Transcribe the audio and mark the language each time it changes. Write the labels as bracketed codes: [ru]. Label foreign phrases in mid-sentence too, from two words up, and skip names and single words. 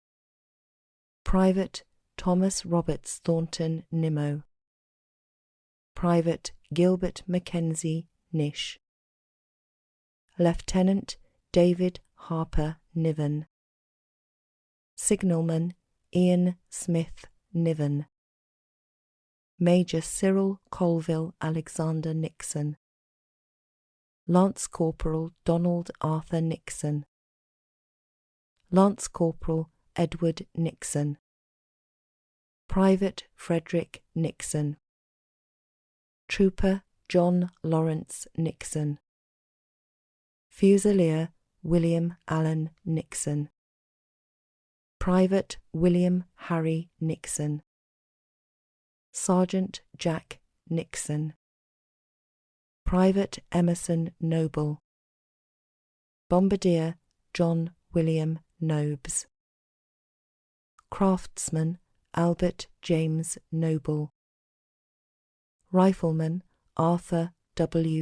[en] Private Thomas Roberts Thornton Nimmo, Private Gilbert Mackenzie Nish, Lieutenant David Harper Niven, Signalman Ian Smith Niven, Major Cyril Colville Alexander Nixon, Lance Corporal Donald Arthur Nixon, Lance Corporal Edward Nixon, Private Frederick Nixon, Trooper John Lawrence Nixon, Fusilier William Allen Nixon, Private William Harry Nixon, Sergeant Jack Nixon, Private Emerson Noble, Bombardier John William Nobes, Craftsman Albert James Noble, Rifleman Arthur W.